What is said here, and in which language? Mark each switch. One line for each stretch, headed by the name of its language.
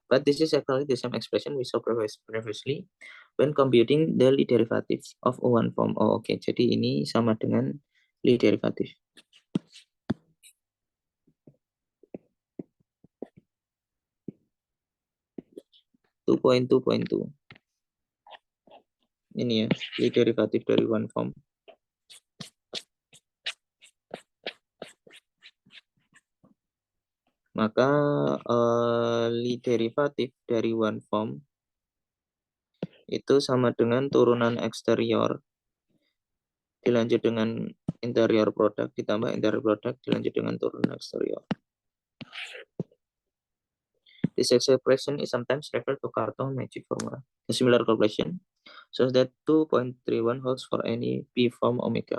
English: But this is actually the same expression we saw previously when computing the Lie derivative of one form. Oh, oke.
Indonesian: Jadi ini sama dengan Lie derivative. 2.2.2. Ini ya, Lie derivative dari one form. Maka Lie derivative dari one form itu sama dengan turunan eksterior dilanjut dengan interior product ditambah interior product dilanjut dengan turunan eksterior.
English: This expression is sometimes referred to Cartan magic formula. A similar calculation shows that 2.31 holds for any P form omega.